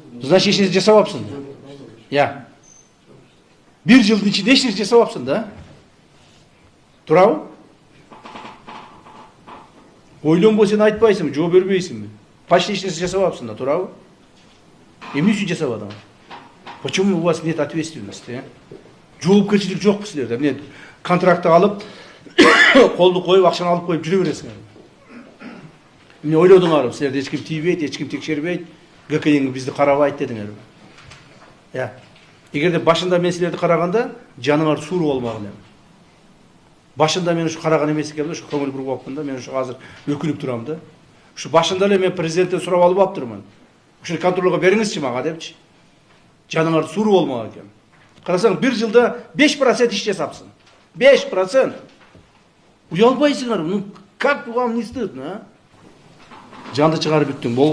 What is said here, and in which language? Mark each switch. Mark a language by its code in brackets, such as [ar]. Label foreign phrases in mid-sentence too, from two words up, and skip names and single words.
[ky] Значит, эч нерсе жасабапсың. Я. Bir жылдын ичинде эч нерсе жасабапсың да. Туурабы? Ойлонбой сен айтпайсыңбы, жооп бербейсиңби? Почти эч нерсе жасабапсың да, туурабы? Эмне үчүн жасабадың? [ru] Почему у вас нет ответственности? [ky] Жоопкерчилик жокпу силерде? Эмне контрактты алып, колду коюп, акчаны алып коюп жүрө бересиңер. Эмне ойлодуңарбы? Силерди эч ким тийбейт, эч ким текшербейт, ГКН бизди карабайт дедиңерби? Я. Эгерде башында мен силерди караганда, жаныңар суур болмак элем. Башында мен ушу караган эмес экенмин, ушу көңүл буруп да, мен ушу азыр өкүнүп турам да. Ушу башында эле мен президенттен сурап алып аптырмын. Ушуну контролго бериңизчи мага депчи. Жаныңар суур болмак экен. Карасаң, bir жылда 5% иш жасапсың. 5%. Уялбайсыңар, [ru] ну как вам не стыдно, а? [ky] Жанды чыгарып бүттүң, болгон.